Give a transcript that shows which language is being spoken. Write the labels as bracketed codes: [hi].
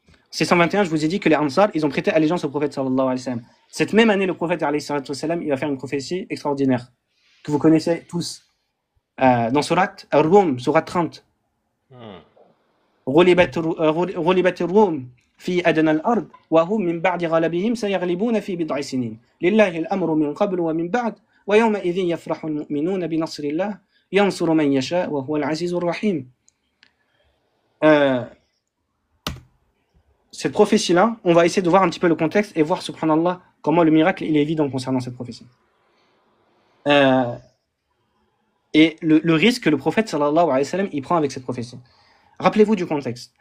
[fr] 621, je vous ai dit que les Ansar, ils ont prêté allégeance au prophète sallallahu alayhi wa sallam. Cette même année, le prophète alayhi wa sallam, il va faire une prophétie extraordinaire que vous connaissez tous dans Surat Ar-Rum, Surat 30. [ar] غُلِبَتِ الرُّومُ في أدنى الأرض وهم من بعد غلبهم سيغلبون في بضع سنين لله الأمر من قبل ومن بعد ويومئذ يفرح المؤمنون بنصر الله ينصر من يشاء وهو العزيز الرحيم. [fr] Cette prophétie-là, on va essayer de voir un petit peu le contexte et voir, subhanallah, comment le miracle il est évident concernant cette prophétie. Et le risque que le prophète sallallahu alayhi wa sallam il prend avec cette prophétie. Rappelez-vous du contexte.